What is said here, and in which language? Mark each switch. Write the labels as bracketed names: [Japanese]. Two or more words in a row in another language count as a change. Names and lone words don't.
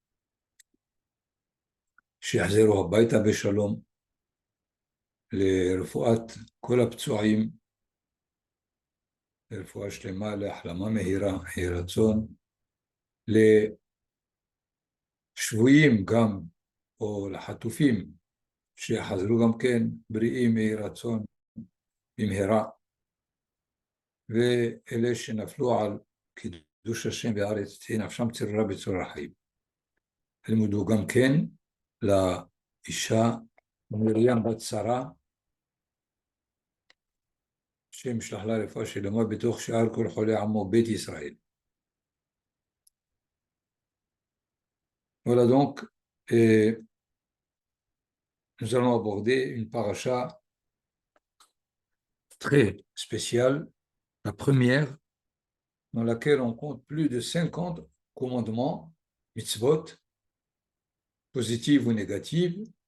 [Hebrew] שיחזרו הביתה בשלום, לרפואת כל הפצועים, לרפואה שלמה, להחלמה מהירה, יהי רצון, לשבויים גם, או לחטופים, שיחזרו גם כן בריאים, יהי רצון, במהרה, ואלה שנפלו על קידוש השם בארץ, תהי נפשם צרורה בצרור החיים. הלימוד הוא גם כן לאישה מרים בת שרה, השם ישלח לה רפואה שלמה בתוך שאר כל חולי עמו בית ישראל. [French] Voilà donc, nous allons aborder une paracha très spéciale, la première, dans laquelle on compte plus de 50 commandements, mitzvot, positives ou négatives.